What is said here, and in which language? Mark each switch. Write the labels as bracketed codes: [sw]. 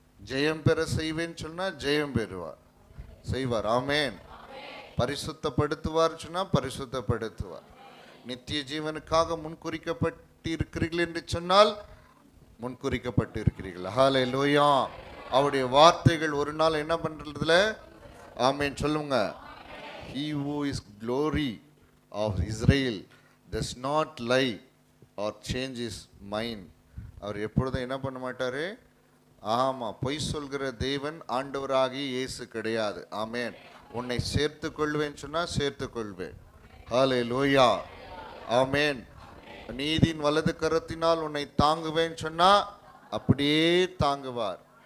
[ta] ஜெயம் பெற செய்வேன்னு சொன்னா ஜெயம் பெறுவார், செய்வார். ஆமேன். பரிசுத்தப்படுத்துவார் சொன்னா பரிசுத்தப்படுத்துவார். நித்திய ஜீவனுக்காக முன்குறிக்கப்பட்டு இருக்கிறீர்கள் என்று சொன்னால் முன்குறிக்கப்பட்டு இருக்கிறீர்கள். ஹல்லேலூயா. அவருடைய வார்த்தைகள் ஒரு நாள் என்ன பண்றதுல? ஆமேன் சொல்லுங்க. [en] He who is glory of Israel does not lie or change his mind. [ta] அவர் எப்பொழுதும் என்ன பண்ண மாட்டாரு? ஆமா, பொய் சொல்கிற தேவன் ஆண்டவராகி இயேசு கிடையாது. ஆமேன். உன்னை சேர்த்து கொள்வேன் சொன்னா சேர்த்து கொள்வேன். ஹல்லேலூயா. ஆமேன். நீதியின் வலது கரத்தினால் உன்னை தாங்குவேன் சொன்னா அப்படியே தாங்குவார்.